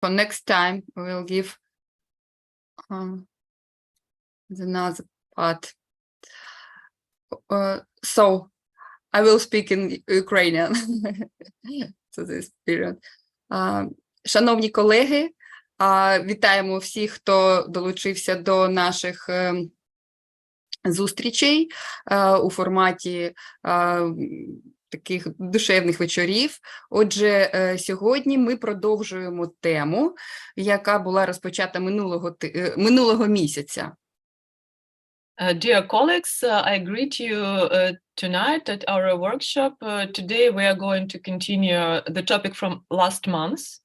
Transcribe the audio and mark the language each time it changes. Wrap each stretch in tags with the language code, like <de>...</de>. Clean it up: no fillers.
<en>For next time, we will give another part. So, I will speak in Ukrainian to this period.</en> <uk>Шановні колеги, вітаємо всіх, хто долучився до наших зустрічей у форматі таких душевних вечорів. Отже, сьогодні ми продовжуємо тему, яка була розпочата минулого місяця.</uk> <en>Dear colleagues, I greet you tonight at our workshop. Today we are going to continue the topic from last month.</en>